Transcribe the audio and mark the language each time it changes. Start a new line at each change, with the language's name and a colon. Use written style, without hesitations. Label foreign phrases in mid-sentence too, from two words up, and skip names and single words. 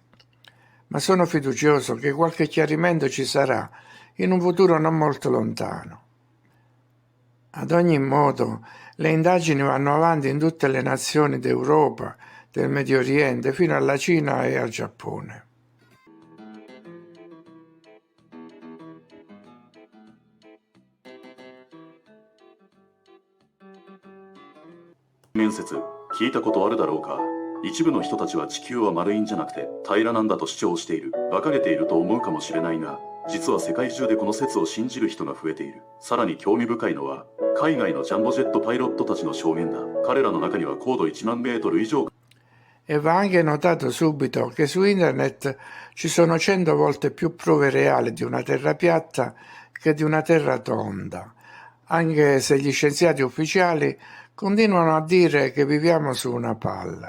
Italian: Ma sono fiducioso che qualche chiarimento ci sarà in un futuro non molto lontano. Ad ogni modo, le indagini vanno avanti in tutte le nazioni d'Europa, del Medio Oriente, fino alla Cina e al Giappone.
Japanese: 面接聞いたことあるだろうか。一部の人たちは地球は丸いんじゃなくて平らなんだと主張している。馬鹿げていると思うかもしれないが、実は世界中でこの説を信じる人が増えている。さらに興味深いのは、海外のジャンボジェットパイロットたちの証言だ。彼らの中には高度1万メートル以上。
Italian: E va anche notato subito che su internet ci sono 100 volte più prove reali di una terra piatta che di una terra tonda, anche se gli scienziati ufficiali continuano a dire che viviamo su una palla.